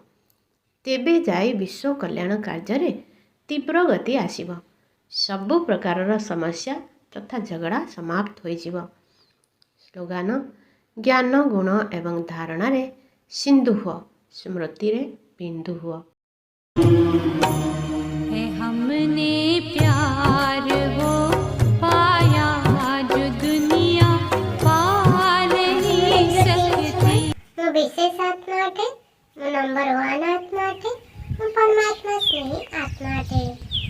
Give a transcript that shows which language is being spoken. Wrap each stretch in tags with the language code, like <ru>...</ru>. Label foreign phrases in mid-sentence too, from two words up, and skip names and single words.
<or>ତେବେ ଯାଇ ବିଶ୍ୱ କଲ୍ୟାଣ କାର୍ଯ୍ୟରେ ତୀବ୍ର ଗତି ଆସିବ। ସବୁ ପ୍ରକାରର ସମସ୍ୟା ତଥା ଝଗଡ଼ା ସମାପ୍ତ ହୋଇଯିବ। ସ୍ଲୋଗାନ, ଜ୍ଞାନ ଗୁଣ ଏବଂ ଧାରଣାରେ ସିନ୍ଧୁ ହୁଅ, ସ୍ମୃତିରେ ବିନ୍ଦୁ ହୁଅ।</or> <hi>हमने प्यार वो पाया जो दुनिया पा नहीं सकती।</hi> <or>ମୁଁ ବିଶେଷ ଆତ୍ମା ଅଟେ, ମୁଁ ନମ୍ବର 1 ଆତ୍ମା ଅଟେ, ମୁଁ ପରମାତ୍ମା ସ୍ନେହୀ ଆତ୍ମା ଅଟେ।</or>